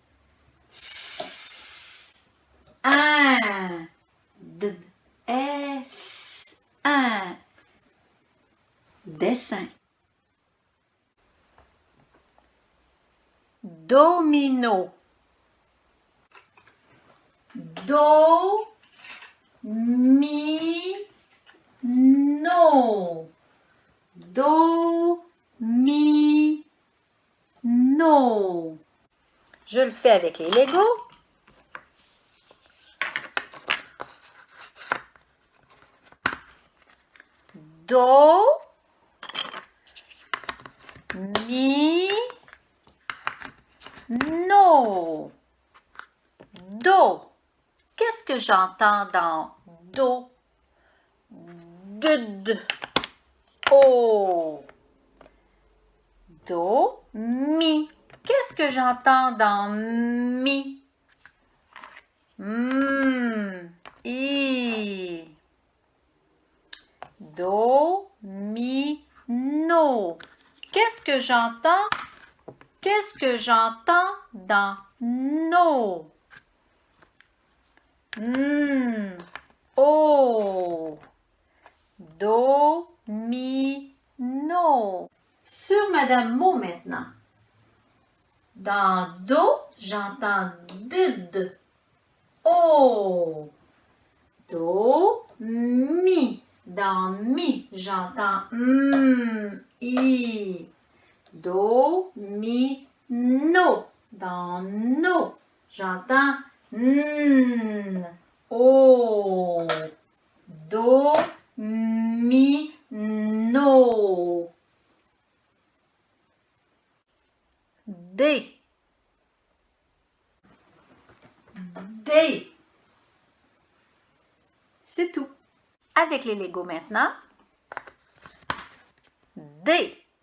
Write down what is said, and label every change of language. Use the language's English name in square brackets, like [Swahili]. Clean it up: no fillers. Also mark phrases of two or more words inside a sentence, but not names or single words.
[French] S. Un. Did. Eh. S. Un. Dessin. Domino. Do. Mi. No. Do. Mi. No. Je le fais avec les Legos. Do. Mi. No. Do. Qu'est-ce que j'entends dans do? Dud. Oh. Do. Mi. Qu'est-ce que j'entends dans mi? I. Do. Mi. No. Qu'est-ce que j'entends? Qu'est-ce que j'entends dans no? Oh. Do. Mi. No. Sur Madame Mo maintenant. Dans do, j'entends dud. Oh. Do. Mi. Dans mi, j'entends i. Do. Mi. No. Dans no, j'entends oh. Do. Mi. No. D. D. C'est tout. Avec les Legos maintenant. D.